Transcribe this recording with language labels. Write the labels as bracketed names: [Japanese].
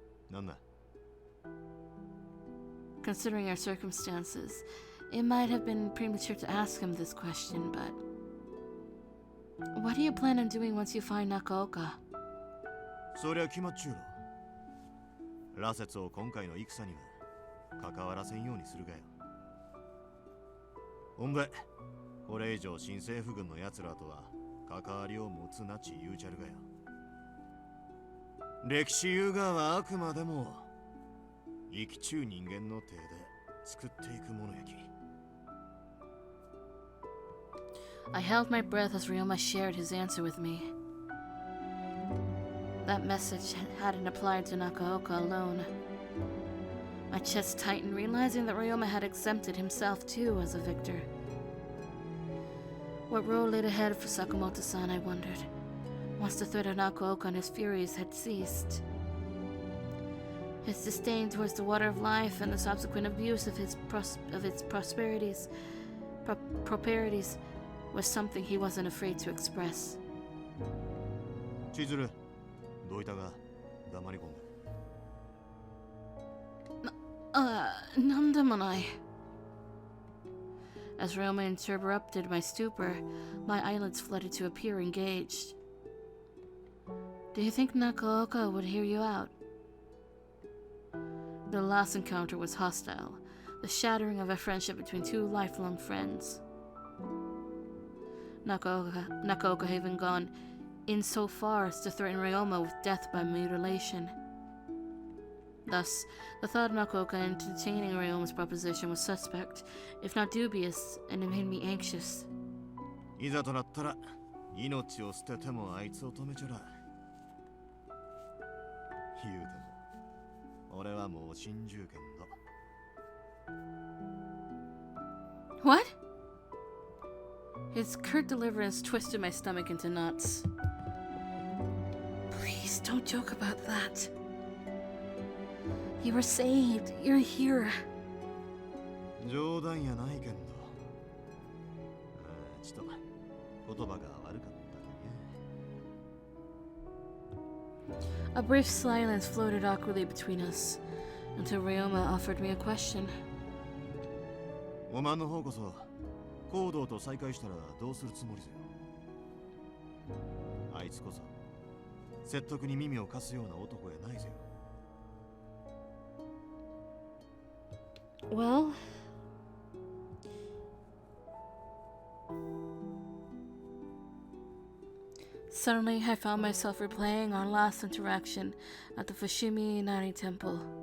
[Japanese] なんだ? [English] Considering our circumstances, it might have been premature to ask him this question, but... What do you plan on doing once you find Hakuoka? [Japanese] そりゃ決まっちゅうろ。羅刹を今回の戦には関わらせんようにするがよ。ほんで、これ以上新政府軍の奴らとは関わりを持つなち言うちゃるがよ。歴史言うがはあくまでも生きちゅう人間の手で作っていくものやき。 [English] I held my breath as Ryoma shared his answer with me. That message hadn't applied to Hakuoka alone. My chest tightened, realizing that Ryoma had exempted himself too as a victor. What road lay ahead for Sakamoto-san, I wondered, once the threat of Hakuoka and his furies had ceased. His disdain towards the water of life and the subsequent abuse of its prosperities was something he wasn't afraid to express. [Japanese] 千鶴、どういたが黙り込んだ。なんでもない。 [English] As Ryoma interrupted my stupor, my eyelids fluttered to appear engaged. Do you think Hakuoka would hear you out? The last encounter was hostile, the shattering of a friendship between two lifelong friends. Hakuoka had even gone in so far as to threaten Ryoma with death by mutilation. Thus, the thought of Hakuoka entertaining Ryoma's proposition was suspect, if not dubious, and it made me anxious. [Japanese] いざとなったら命を捨ててもあいつを止めちゃら。言うても俺はもう心中剣だ。 [English] What? His curt deliverance twisted my stomach into knots. Please don't joke about that. You were saved. You're here. [Japanese] 冗談やないけんど。ちょっと言葉が悪かったね。 [English] A brief silence floated awkwardly between us, until Ryoma offered me a question. [Japanese] お前の方こそ、行動と再会したらどうするつもりぜよ。あいつこそ、説得に耳を貸すような男やないぜよ。 [English] Well, suddenly I found myself replaying our last interaction at the Fushimi Inari Temple.